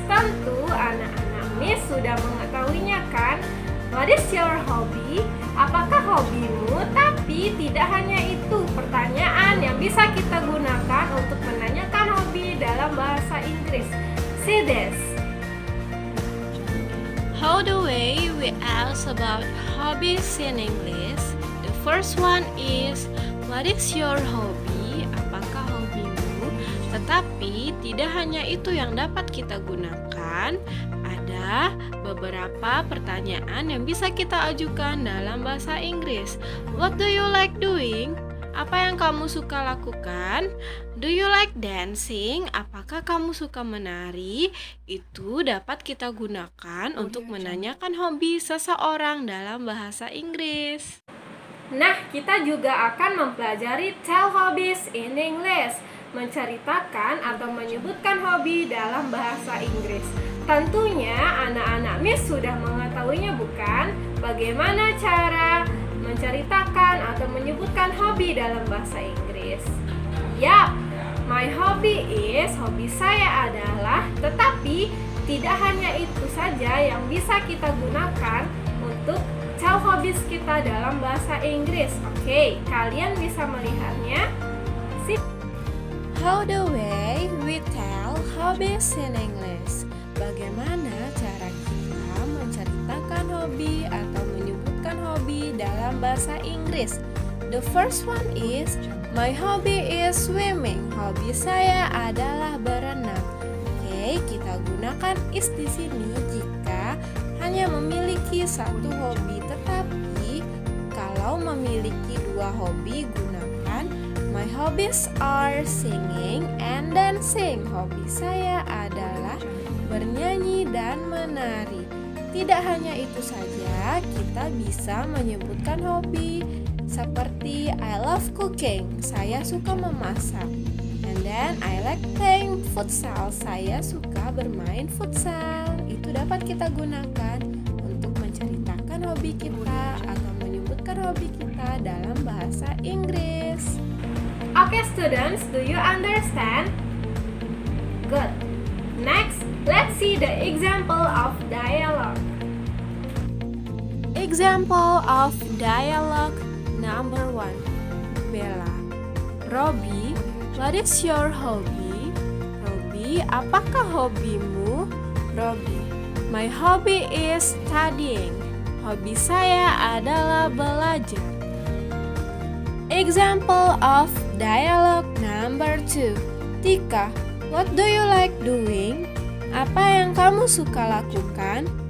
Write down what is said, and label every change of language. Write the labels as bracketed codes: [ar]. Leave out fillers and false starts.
[id] Tentu anak-anak Miss sudah mengetahuinya kan? [en] What is your hobby? [id] Apakah hobimu? Tapi tidak hanya itu pertanyaan yang bisa kita gunakan untuk menanyakan hobi dalam bahasa Inggris. [en] See this. How the way we ask about hobbies in English? The first one is, what is your hobby? [id] Apakah hobimu? Tetapi tidak hanya itu yang dapat kita gunakan. Ada beberapa pertanyaan yang bisa kita ajukan dalam bahasa Inggris. [en] What do you like doing? [id] Apa yang kamu suka lakukan? [en] Do you like dancing? [id] Apakah kamu suka menari? Itu dapat kita gunakan untuk menanyakan hobi seseorang dalam bahasa Inggris. Nah, kita juga akan mempelajari [en] tell hobbies in English, [id] menceritakan atau menyebutkan hobi dalam bahasa Inggris. Tentunya anak-anak Miss sudah mengetahuinya bukan? Bagaimana cara menceritakan atau menyebutkan hobi dalam bahasa Inggris? Yap, [en] my hobby is, [id] hobi saya adalah, tetapi tidak hanya itu saja yang bisa kita gunakan untuk [en] tell hobbies [id] kita dalam bahasa Inggris. Oke, kalian bisa melihatnya. [en] How the way we tell hobbies in English? [id] Bagaimana cara kita menceritakan hobi atau menyebutkan hobi dalam bahasa Inggris? [en] The first one is, my hobby is swimming. [id] Hobi saya adalah berenang. Oke, kita gunakan is di sini jika hanya memiliki satu hobi. Tetapi kalau memiliki dua hobi, gunakan [en] my hobbies are singing and dancing. [id] Hobi saya adalah bernyanyi dan menari. Tidak hanya itu saja, kita bisa menyebutkan hobi seperti [en] I love cooking, [id] saya suka memasak. [en] And then I like playing futsal, [id] saya suka bermain futsal. Itu dapat kita gunakan untuk menceritakan hobi kita atau menyebutkan hobi kita dalam bahasa Inggris. [en] Okay, students, do you understand? Good. Next, let's see the example of dialogue. Example of dialogue number 1. Bella, Robbie, what is your hobby? Robbie, [id] apakah hobimu? [en] Robbie, my hobby is studying. [id] Hobi saya adalah belajar. [en] Example of dialogue number 2. Tika, what do you like doing? [id] Apa yang kamu suka lakukan?